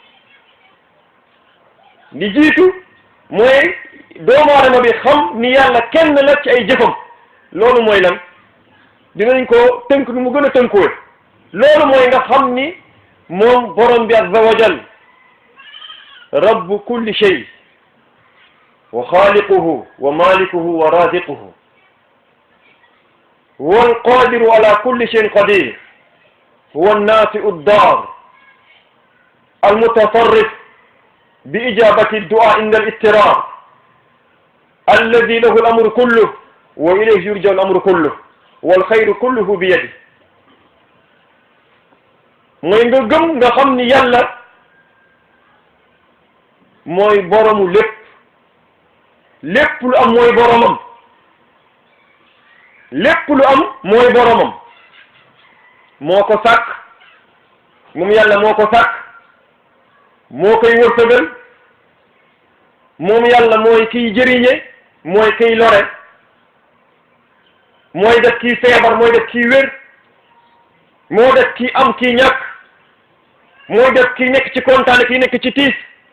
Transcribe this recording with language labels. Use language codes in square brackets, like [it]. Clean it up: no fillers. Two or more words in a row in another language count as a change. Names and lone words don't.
[wo] li jiitu mooy doomu aadama bi xam ni yàlla kenn la ci ay jëfam loolu mooy lan dinañ ko tënk nu mu gën a tënkoo loolu mooy nga xam ni moom borom bi [ar] عز وجل رب كل شيء وخالقه ومالكه ورازقه هو القادر على كل شيء قدير هو النافع الضار المتصرف بإجابة الدعاء عند الاضطرار الذي له الأمر كله وإليه يرجع الأمر كله والخير كله بيده [wo] mooy nga gëm nga xam ni yàlla mooy boromu lépp lu am mooy boromam lépp lu am mooy boromam moo ko sàkk moom yàlla moo ko sàkk moo koy wërsëgal moom yàlla mooy kiy jëriñe mooy kiy lore mooy def kii feebar mooy def kii wér moo def kii am kii ñàkk mooy def kii nekk ci kontaan kii nekk ci tiis